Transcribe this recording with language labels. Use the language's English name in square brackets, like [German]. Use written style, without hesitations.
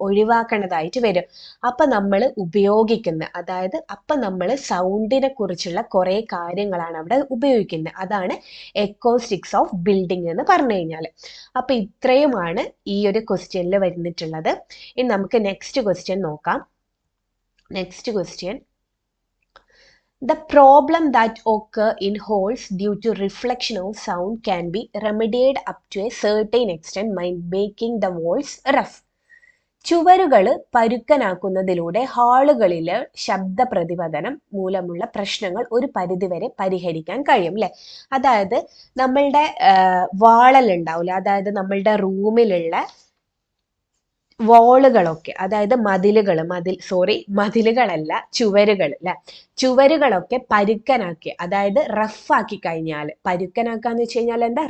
[Malayalam] ഒഴിവാക്കേണ്ടതായിട്ട് വരും. അപ്പം നമ്മൾ അതായത് അപ്പം നമ്മൾ സൗണ്ടിനെ കുറിച്ചുള്ള കുറേ കാര്യങ്ങളാണ് അവിടെ ഉപയോഗിക്കുന്നത്. അതാണ് എക്കോസ്റ്റിക്സ് ഓഫ് ബിൽഡിംഗ് എന്ന് പറഞ്ഞു കഴിഞ്ഞാൽ. അപ്പം ഇത്രയുമാണ് ഈ ഒരു ക്വസ്റ്റ്യനിൽ വരുന്നിട്ടുള്ളത്. ഇനി നമുക്ക് നെക്സ്റ്റ് ക്വസ്റ്റ്യൻ നോക്കാം. [English] Next question, the problem that occur in holes due to reflection of sound can be remedied up to a certain extent by making the walls rough. [Malayalam] ചുവരുകൾ പരുക്കനാക്കുന്നതിലൂടെ ഹാളുകളിലെ ശബ്ദ പ്രതിപതനം മൂലമുള്ള പ്രശ്നങ്ങൾ ഒരു പരിധിവരെ പരിഹരിക്കാൻ കഴിയും അല്ലെ. അതായത് നമ്മളുടെ വാളൽ ഉണ്ടാവില്ല, അതായത് നമ്മളുടെ റൂമിലുള്ള വാളുകളൊക്കെ, അതായത് മതിലുകളല്ല, ചുവരുകൾ അല്ലെ, ചുവരുകളൊക്കെ പരുക്കനാക്കി, അതായത് റഫാക്കി കഴിഞ്ഞാൽ, പരുക്കനാക്കാന്ന് വെച്ച് കഴിഞ്ഞാൽ എന്താ?